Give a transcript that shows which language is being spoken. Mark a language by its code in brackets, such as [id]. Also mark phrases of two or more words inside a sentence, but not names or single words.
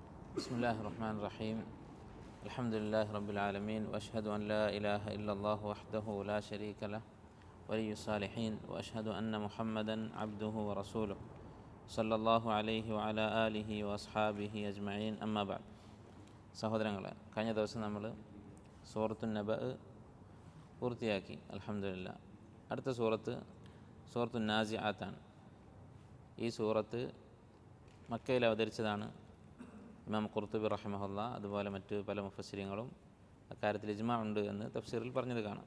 [ar] بسم الله الرحمن الرحيم الحمد لله رب العالمين وأشهد أن لا إله إلا الله وحده لا شريك له ولي الصالحين وأشهد أن محمدا عبده ورسوله صلى الله عليه وعلى آله وأصحابه أجمعين أما بعد. [ml] സഹോദരങ്ങളെ, കഴിഞ്ഞ ദിവസം നമ്മൾ സൂറത്തുൻ നബ പൂർത്തിയാക്കി. അൽഹംദുലില്ലാ. അടുത്ത സൂറത്തുൻ നാസിആത്താണ്. ഈ സൂറത്ത് മക്കയിൽ അവതരിച്ചതാണ്. ഇമാം ഖുർത്തുബി റഹിമഹുല്ലാ അതുപോലെ മറ്റ് പല മുഫസ്സിരീങ്ങളും അക്കാര്യത്തിൽ ഇജ്മാ ഉണ്ട് എന്ന് തഫ്സീറിൽ പറഞ്ഞത് കാണാം.